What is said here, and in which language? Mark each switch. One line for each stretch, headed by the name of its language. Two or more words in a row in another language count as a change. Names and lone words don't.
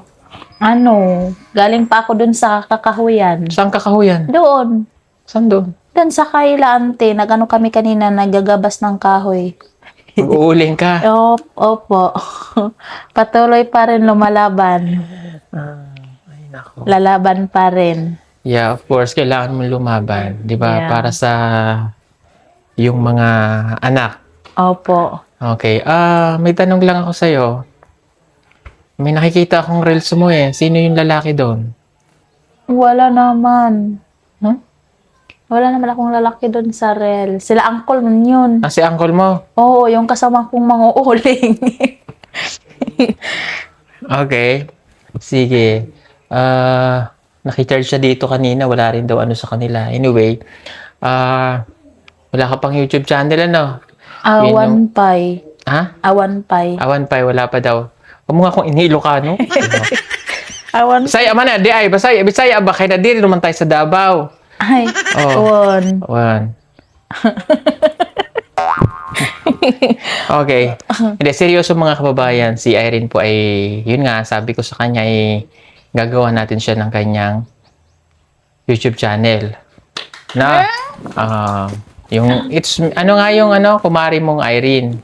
Filipino: Ano, galing pa ako dun sa kakahuyan. Saan kakahuyan? Doon. Saan doon? Dun sa kailante, nag-ano kami kanina, nagagabas ng kahoy. Mag-uuling ka. Opo. Patuloy pa rin lumalaban. Ay, nako. Lalaban pa rin.
English: Yeah, of course,
Filipino: kailangan mo lumaban. Di ba? Yeah. Para sa yung mga anak. Opo. Okay. May tanong lang ako sa'yo. May nakikita akong reels mo eh. Sino yung lalaki doon? Wala naman. Huh? Wala naman akong lalaki doon sa rel. Sila uncle nun yun. Ah, si uncle mo? Oo, yung kasama kong mga uling. Okay. Sige. Nakicharge siya dito kanina. Wala rin daw ano sa kanila. Anyway, wala ka pang YouTube channel, ano?
Iloko: Awan pay.
Filipino: Ha?
Iloko: Awan pay. Awan pa,
Filipino: wala pa daw. Huwag mo nga kung inilokano. Awan.
Cebuano: Bisaya man na, di ay. Bisaya ba?
Filipino: Kaya na di naman tayo sa Davao. Ay, Oh. awan. Awan. Okay. Hindi, seryoso mga kababayan. Si Irene po ay, yun nga, sabi ko sa kanya ay gagawa natin siya ng kanyang YouTube channel. Na, yung, ano nga yung, kumari mong Irene.